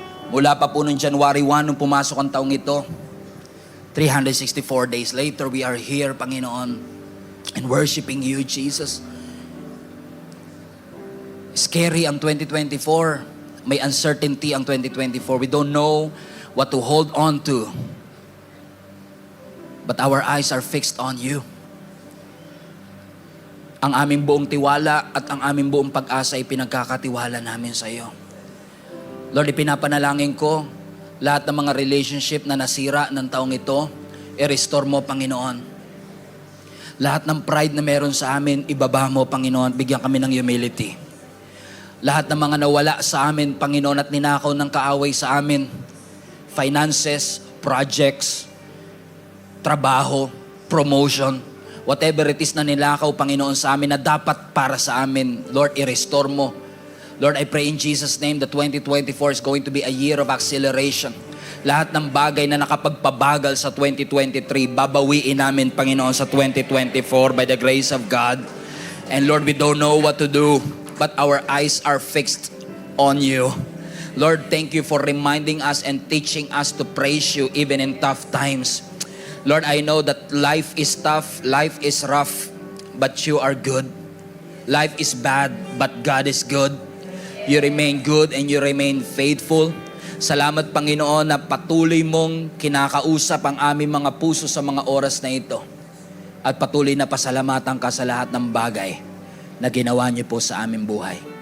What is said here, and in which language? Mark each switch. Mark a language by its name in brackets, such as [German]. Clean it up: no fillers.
[Filipino] Mula pa po noong January 1, nung pumasok ang taong ito, [English] 364 days later, we are here, [Filipino] Panginoon, [English] and worshiping you, Jesus. [Filipino] Scary ang 2024. May uncertainty ang 2024. [English] We don't know what to hold on to. But our eyes are fixed on you. [Filipino] Ang aming buong tiwala at ang aming buong pag-asa ay pinagkakatiwala namin sa iyo. Lord, ipinapanalangin ko lahat ng mga relationship na nasira ng taong ito, i-restore mo, Panginoon. Lahat ng pride na meron sa amin, ibaba mo, Panginoon. Bigyan kami ng humility. Lahat ng mga nawala sa amin, Panginoon, at ninakaw ng kaaway sa amin, finances, projects, trabaho, promotion, [English] whatever it is [Filipino] na nilakaw, Panginoon, sa amin na dapat para sa amin, Lord, i-restore mo. [English] Lord, I pray in Jesus' name that 2024 is going to be a year of acceleration. [Filipino] Lahat ng bagay na nakapagpabagal sa 2023, babawiin namin, Panginoon, sa 2024 [English] by the grace of God. And Lord, we don't know what to do, but our eyes are fixed on you. Lord, thank you for reminding us and teaching us to praise you even in tough times. Lord, I know that life is tough, life is rough, but you are good. Life is bad, but God is good. You remain good and you remain faithful. [Filipino] Salamat, Panginoon, na patuloy mong kinakausap ang aming mga puso sa mga oras na ito. At patuloy na pasalamatan ka sa lahat ng bagay na ginawa niyo po sa aming buhay.